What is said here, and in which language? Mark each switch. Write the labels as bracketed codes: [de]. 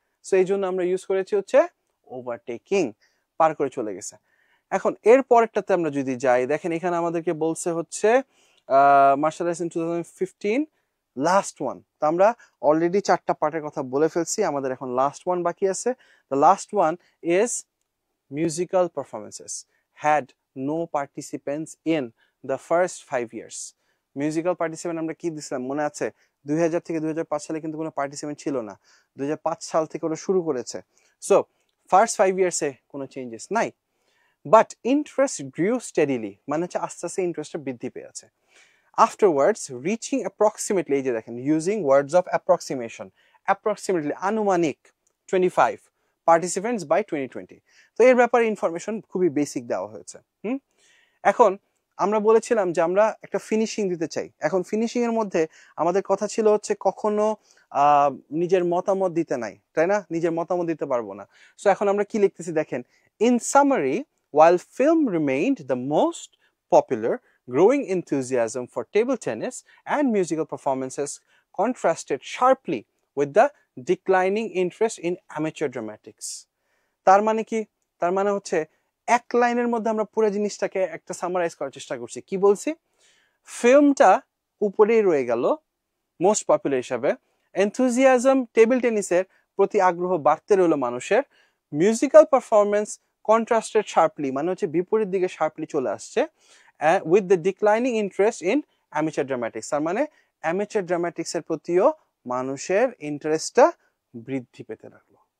[bn] So এই জন্য আমরা ইউজ করেছি হচ্ছে ওভারটেকিং, পার করে চলে গেছে। এখন এর পরেরটাতে আমরা যদি যাই, দেখেন এখানে আমাদেরকে বলছে হচ্ছে [en] Martial arts in 2015 last one. [bn] তো আমরা অলরেডি 4টা পার্টের কথা বলে ফেলছি, আমাদের এখন লাস্ট ওয়ান বাকি আছে। [en] The last one is musical performances had no participants in the first 5 years. [bn] Musical participant আমরা কি দিছিলাম মনে আছে? 2000 থেকে 2005 সালে কিন্তু কোনো পার্টিসিপেন্ট ছিল না, 2005 সাল থেকে ওরা শুরু করেছে। সো ফার্স্ট 5 ইয়ার্সে কোনো চেঞ্জেস নাই, [en] but interest grew steadily, [bn] মানে হচ্ছে আস্তে আস্তে ইন্টারেস্টটা বৃদ্ধি পেয়েছে। [en] afterwards reaching approximately, [bn] এই যে দেখেন [en] Using words of approximation, approximately আনুমানিক 25 participants by 2020. [bn] তো এর ব্যাপারে ইনফরমেশন খুবই বেসিক দেওয়া হয়েছে। এখন আমরা বলেছিলাম যে আমরা একটা ফিনিশিং দিতে চাই। এখন ফিনিশিং এর মধ্যে আমাদের কথা ছিল হচ্ছে কখনো নিজের মতামত দিতে নাই, তাই না? নিজের মতামত দিতে পারবো না। [en] so [bn] এখন আমরা কি লিখতেছি দেখেন, [en] In summary, while film remained the most popular, growing enthusiasm for table tennis and musical performances contrasted sharply with the declining interest in amateur dramatics. [bn] তার মানে কি? তার মানে হচ্ছে এক লাইনের মধ্যে আমরা পুরো জিনিসটাকে একটা সামারাইজ করার চেষ্টা করছি। কি বলছি? ফিল্মটা উপরেই রয়ে গেল মোস্ট পপুলার হিসাবে, এনথুজিয়াজম টেবিল টেনিসের প্রতি আগ্রহ বাড়তে রইল মানুষের, মিউজিক্যাল পারফরমেন্স কন্ট্রাস্টেড শার্পলি, মানে হচ্ছে বিপরীত দিকে শার্পলি চলে আসছে, [en] with the declining interest in amateur dramatics, [bn] তার মানে অ্যামেচার ড্রামাটিক্সের প্রতিও মানুষের ইন্টারেস্টটা বৃদ্ধি পেতে লাগলো।